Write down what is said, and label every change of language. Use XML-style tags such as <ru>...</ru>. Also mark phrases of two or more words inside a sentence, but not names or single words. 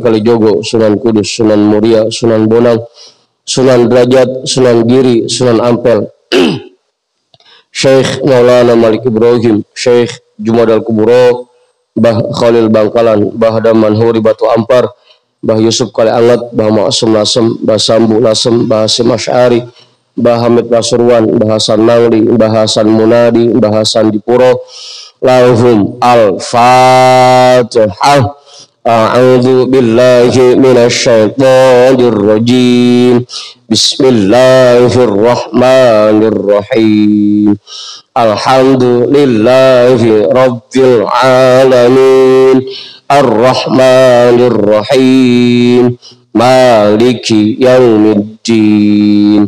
<ar>Kalijogo, Sunan Kudus, Sunan Muria, Sunan Bonang, Sunan Derajat, Sunan Giri, Sunan Ampel, Syekh Maulana Malik Ibrahim, Syekh Jumadal Kuburo, Bah Khalil Bangkalan, Bah Daman Huri Batu Ampar, Bah Yusuf Kale Angat, Bah Ma'asum Lasem, Bah Sambu Lasem, Bah Hasim Asy'ari, Bah Hamid Pasuruan, Bah Hasan Mangli, Bah Hasan Munadi, Bah Hasan Dipuro. لهم الفاتحة. أعوذ بالله من الشيطان الرجيم. Bismillahirrahmanirrahim. الحمد لله رب العالمين. الرحمن الرحيم. مالك يوم الدين.</ar>